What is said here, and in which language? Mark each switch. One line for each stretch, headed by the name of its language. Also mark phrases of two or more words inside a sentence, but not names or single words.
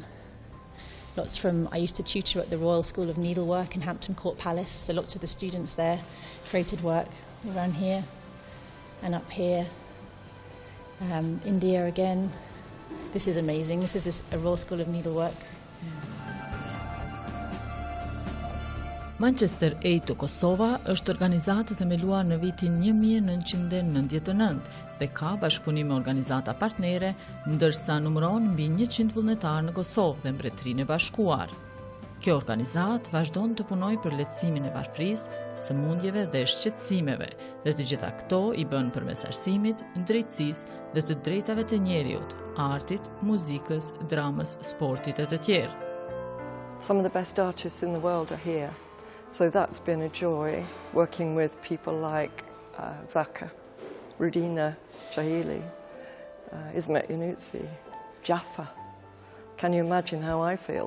English: Lots from, I used to tutor at the Royal School of Needlework in Hampton Court Palace, so lots of the students there created work around here and up here. India again. This is amazing. This is a Royal School of Needlework.
Albanian: Manchester Aid Kosova është organizatë themeluar në vitin 1999 dhe ka bashkëpunim me organizata partnere, ndërsa numëron mbi 100 vullnetarë në Kosovë dhe Mbretërinë e Bashkuar. Kjo organizatë vazhdon të punojë për lehtësimin e varfërisë, sëmundjeve dhe shqetësimeve, dhe të gjitha këto i bën përmes arsimit, drejtësisë dhe të drejtave të njerëzit, artit, muzikës, dramës, sportit e të tjerë.
English: Some of the best artists in the world are here. So that's been a joy, working with people like Zaka, Rudina Jahili, Ismet Yunutsi, Jaffa. Can you imagine how I feel?